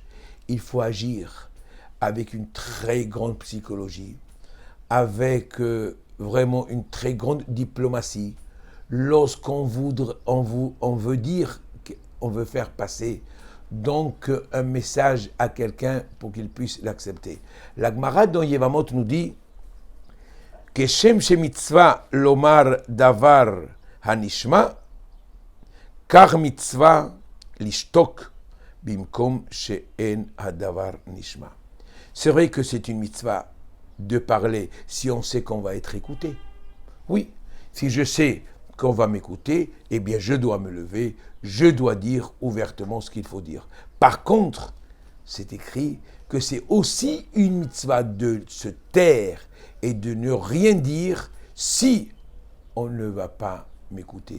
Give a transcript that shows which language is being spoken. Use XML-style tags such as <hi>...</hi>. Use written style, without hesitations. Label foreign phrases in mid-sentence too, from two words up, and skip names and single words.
<fr>Il faut agir avec une très grande psychologie, avec vraiment une très grande diplomatie. Lorsqu'on veut dire, on veut faire passer donc un message à quelqu'un pour qu'il puisse l'accepter. La Gemara dans Yevamot nous dit que</fr> <he>כשם מצוה לומר דבר הנשמע כך מצוה לשתוק במקום שאין הדבר נשמע.</he> <fr>C'est vrai que c'est une mitzvah de parler si on sait qu'on va être écouté. Oui, si je sais qu'on va m'écouter, eh bien je dois me lever, je dois dire ouvertement ce qu'il faut dire. Par contre, c'est écrit que c'est aussi une mitzvah de se taire et de ne rien dire si on ne va pas m'écouter.</fr>